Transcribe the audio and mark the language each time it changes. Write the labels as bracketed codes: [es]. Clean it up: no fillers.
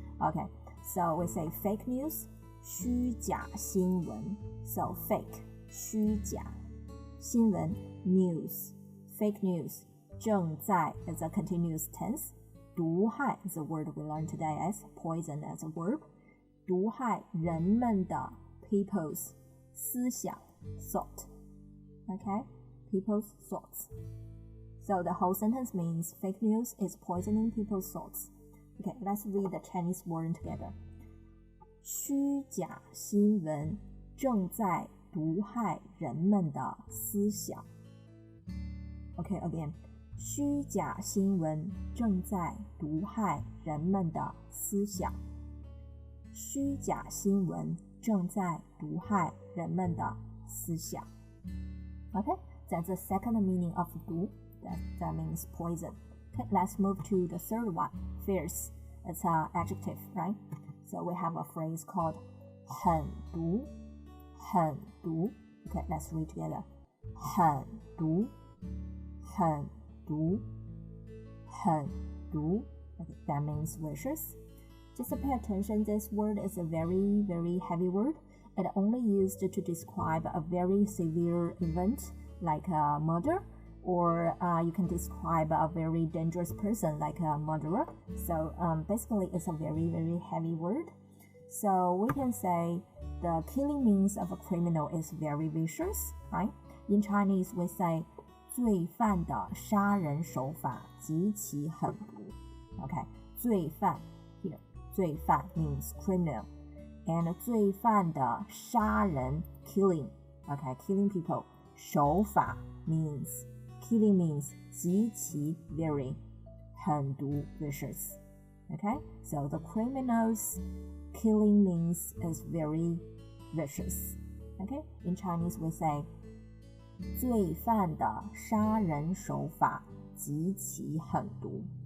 [en] Okay, so we say fake news, [zh] 虚假新闻. [en] So fake, [zh] 虚假新闻 [en] news, fake news. [zh] 正在 [en] is a continuous tense. [zh] 毒害 [en] is a word we learned today as poison as a verb. [zh] 毒害人们的 [en] people's [zh] 思想 [en] thought. Okay, people's thoughts. So the whole sentence means fake news is poisoning people's thoughts. Okay, let's read the Chinese word together. [zh] 虚假新闻正在毒害人们的思想。 [en] Okay, again. [zh] 虚假新闻正在毒害人们的思想。虚假新闻正在毒害人们的思想。 [en] Okay, that's the second meaning of 毒. That means poison. Okay, let's move to the third one. Fierce. It's an adjective, right? So we have a phrase called [zh] 狠毒. 狠毒. [en] Okay, let's read together. [zh] 狠毒.狠毒. 狠毒. [en] Okay, that means vicious. Just pay attention, this word is a very, very heavy word. It only used to describe a very severe event like a murder, or you can describe a very dangerous person like a murderer. So basically it's a very, very heavy word. So we can say the killing means of a criminal is very vicious, right? In Chinese we say [zh] 罪犯的杀人手法极其狠毒. [en] Okay, [zh] 罪犯 [en] here. 罪犯 means criminal. And [zh] 罪犯的杀人 [en] killing. Okay, killing people. [zh] 手法 [en] means killing means [zh] 极其 [en] very [zh] 狠毒 [en] vicious. Okay, so the criminals killing means is very vicious. Okay, in Chinese we say [zh] 罪犯的杀人手法极其狠毒。